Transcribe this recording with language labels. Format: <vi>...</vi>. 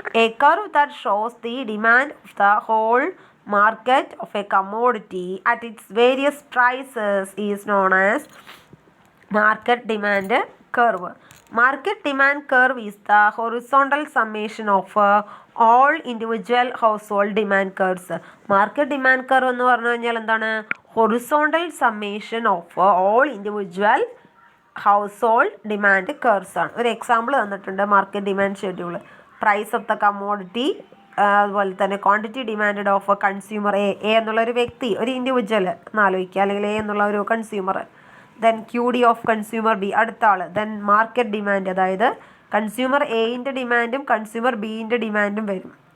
<en>A curve that shows the demand of the whole market of a commodity at its various prices is known as market demand curve. Market demand curve is the horizontal summation of all individual household demand curves.</en> <ml>Market demand curve എന്ന് പറഞ്ഞു കഴിഞ്ഞാൽ എന്താണ്,</ml> <en>horizontal summation of all individual household demand curves</en> <ml>ആണ്. ഒരു example തന്നിട്ടുണ്ട് market demand schedule. Price of the commodity, അതുപോലെ തന്നെ quantity demand of consumer A എന്നുള്ളൊരു വ്യക്തി, ഒരു ഇൻഡിവിജ്വൽ എന്നാലോചിക്കുക, അല്ലെങ്കിൽ എ എന്നുള്ള ഒരു consumer.</ml> <en>then QD of consumer B,</en> <ml>അടുത്ത ആൾ. ദെൻ മാർക്കറ്റ് ഡിമാൻഡ്, അതായത് കൺസ്യൂമർ എയിൻ്റെ ഡിമാൻഡും കൺസ്യൂമർ ബിൻ്റെ ഡിമാൻഡും വരും.</ml>